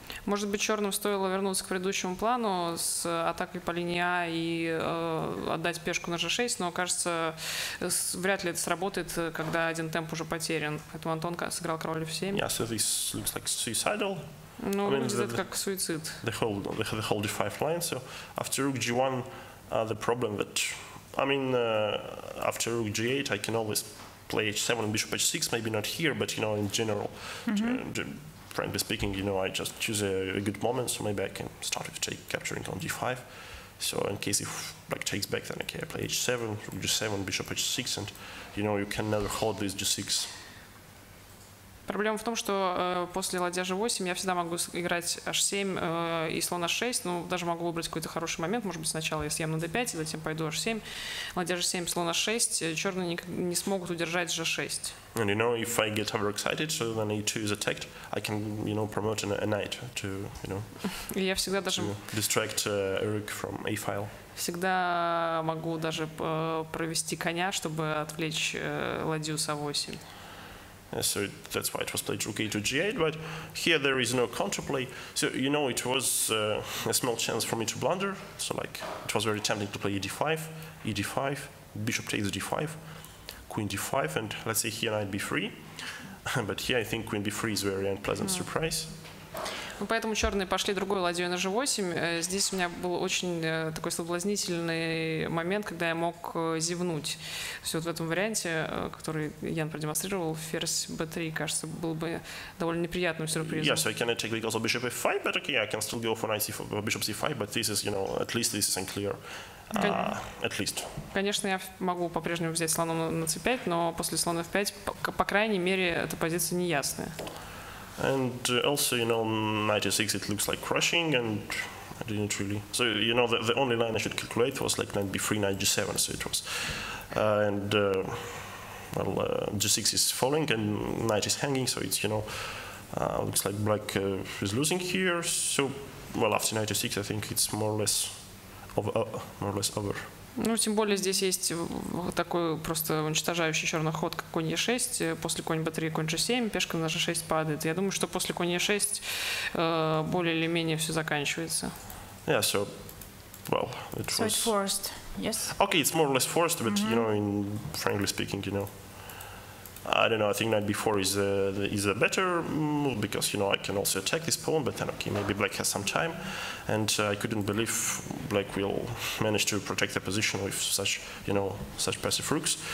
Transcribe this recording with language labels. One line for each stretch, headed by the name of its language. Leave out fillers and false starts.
Russian: Может быть, черным стоило вернуться к предыдущему плану с атакой по линии А и отдать пешку на g6, но, кажется, вряд ли это сработает, когда один темп уже потерян. Поэтому Антон сыграл король f7.
English: Yeah, so this looks like suicidal.
Russian: Ну, выглядит как суицид.
English: The whole d5 line, so after rook g1, the problem that, I mean, after rook g8, I can always play h7 and bishop h6, maybe not here, but, you know, in general, frankly speaking, you know, I just choose a good moment, so maybe I can start with capturing on d5. So in case if black takes back, then okay, I play h7, rook g7, bishop h6, and, you know, you can never hold this g6.
Russian: Проблема в том, что после ладья G8 я всегда могу играть H7 и слон H6, ну, даже могу выбрать какой-то хороший момент, может быть, сначала я съем на D5, и затем пойду H7, ладья G7, слон H6, черные не смогут удержать G6.
English: And you know, if I get overexcited, so when E2 is attacked, I can, you know, promote a knight to, you know,
Russian: И я всегда даже
English: distract Eric from A-file.
Russian: Всегда могу даже провести коня, чтобы отвлечь ладью с А8.
English: So that's why it was played rook A to G8, but here there is no counterplay. So, you know, it was a small chance for me to blunder. So, like, it was very tempting to play E5, E5, bishop takes D5, queen D5, and let's say here knight B3. But here I think queen B3 is a very unpleasant surprise.
Russian: Ну, поэтому черные пошли другой ладьей на G8. Здесь у меня был очень такой соблазнительный момент, когда я мог зевнуть. Все вот в этом варианте, который Ян продемонстрировал, ферзь B3, кажется, был бы довольно неприятным сюрпризом.
English: Yes, I can take because of bishop F5, but okay, I can still go for knight C4, bishop C5, but this is, you know, at least this is unclear. At least.
Russian: Конечно, я могу по-прежнему взять слоном на C5, но после слона F5, по крайней мере, эта позиция неясная.
English: And also, you know, knight e6, it looks like crushing, and I didn't really. So, you know, the only line I should calculate was like knight b3, knight g7. So it was, g6 is falling and knight is hanging. So it's, you know, looks like black is losing here. So, well, after knight e6, I think it's more or less over.
Russian: Ну, тем более здесь есть такой просто уничтожающий черный ход, как конь Е6, после конь Б3, конь G7, пешка на G6 падает. Я думаю, что после конь Е6 более или менее все заканчивается.
English: Yeah, so, well, it So was... it's forced, yes? Okay, it's more or less forced, but, you know, frankly speaking, you know, I don't know, I think knight b4 is a better move because, you know, I can also attack this pawn, but then, okay, maybe black has some time. And I couldn't believe black will manage to protect the position with such, you know, such passive rooks.